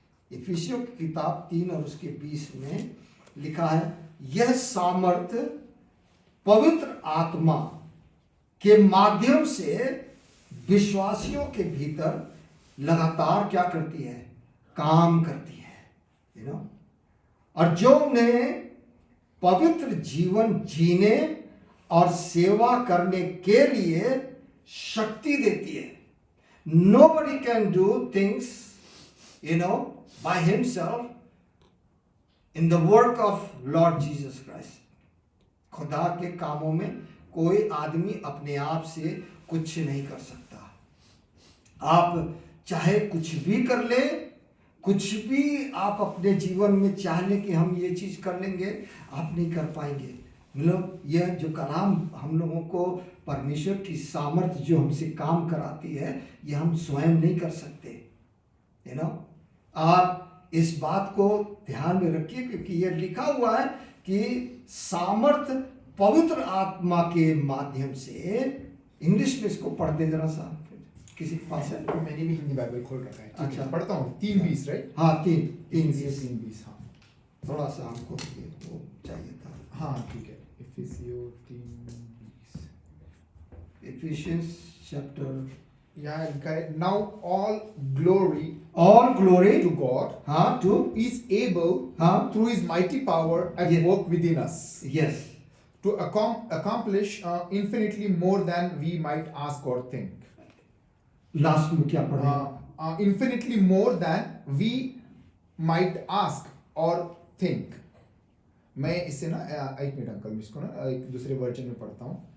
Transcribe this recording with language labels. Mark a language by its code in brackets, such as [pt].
[hi] इफिसियों की किताब 3 और उसके 20 में लिखा है, यह सामर्थ्य पवित्र आत्मा के माध्यम से विश्वासियों के भीतर लगातार क्या करती है? काम करती है, [en] You know. [hi] और जो उन्हें पवित्र जीवन जीने और सेवा करने के लिए शक्ति देती है। [en] Nobody can do things, you know, by himself in the work of Lord Jesus Christ. [hi] खुदा के कामों में कोई आदमी अपने आप से कुछ नहीं कर सकता। आप चाहे कुछ भी कर ले, कुछ भी आप अपने जीवन में चाह लें कि हम ये चीज़ कर लेंगे, आप नहीं कर पाएंगे। मतलब यह जो कलाम हम लोगों को परमेश्वर की सामर्थ्य जो हमसे काम कराती है, ये हम स्वयं नहीं कर सकते, [en] You know. [hi] आप इस बात को ध्यान में रखिए, क्योंकि ये लिखा हुआ है कि सामर्थ्य पवित्र आत्मा के माध्यम से। इंग्लिश में इसको पढ़ दे जरा सा, किसी के पास है? मैंने भी हिंदी बाइबल खोल रखा है। अच्छा, पढ़ता हूँ। 3:20 [en] Right? [hi] हाँ, 3:20। हाँ, थोड़ा सा हमको वो चाहिए था। हाँ ठीक है। इफिसियों 3:20। [en] Ephesians chapter, [hi] यहाँ लिखा है, [en] now all glory to to God [hi] हाँ, [en] to is able [hi] हाँ, [en] through his mighty power at Yes. work within us yes, to accomplish infinitely more than we might ask or think. [hi] Last में क्या पढ़े? [en] Infinitely more than we might ask or think. [hi] मैं इससे ना एक minute uncle, मैं इसको ना एक दूसरे वर्जन में पढ़ता हूँ।